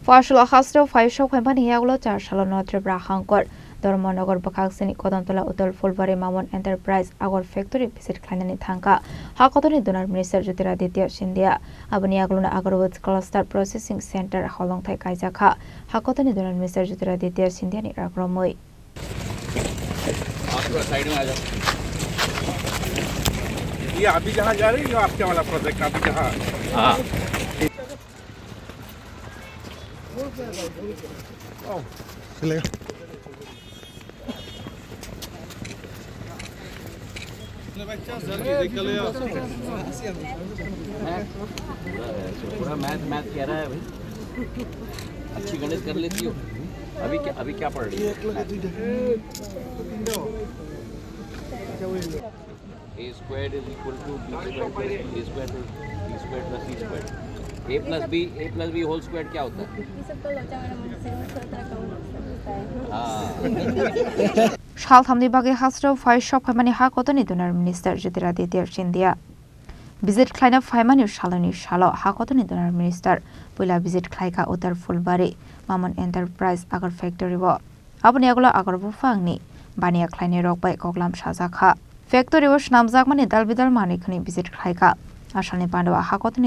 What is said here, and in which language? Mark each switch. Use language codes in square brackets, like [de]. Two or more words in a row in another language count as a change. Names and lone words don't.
[trp] Phasalo Haste Phaiwi Sokphaimani Yakulo Chasalo Tripura Hangkhor Dharmanagar Bwkhasteni Kadamtala Uttar Phulbari Mamon Enterprise Agar Factory visit Khlainani Thangkha Hakotorni [en] DoNER Minister [trp] Jyotiraditya Scindia Aboni Yakulo [en] Agarwood Cluster Processing Center [trp] Holongthai Kaijakha Hakotorni [en] DoNER Minister [trp] Jyotiraditya Scindia ni Yakromwi [hi] ये अभी जहाँ जा रही है आपके वाला प्रोजेक्ट अभी जहाँ चलेगा पूरा मैथ कह रहा है भाई अच्छी गणित कर लेती हो अभी क्या पढ़ रही है [en] A squared is equal to B squared plus A squared plus B squared plus C squared. A plus B whole squared [hi] क्या होता है? [trp] Shal thamni bagi Haste Phaiwi Sokphaimani Hakotorni [en] DoNER Minister [trp] Jyotiraditya Scindia visit Khlainani Shaloni Shalo Hakotorni [en] DoNER Minister [trp] Pula visit Kaikha Uttar Phulbari Mamon Enterprise Agar Factory wo Aboni Yakulo Agar bufangni bania Khlainani rok bai koklam Kaijakha Factory wo shnamjakmani dalbidal manikni visit Kaikha Asalni Pandawa Hakotorni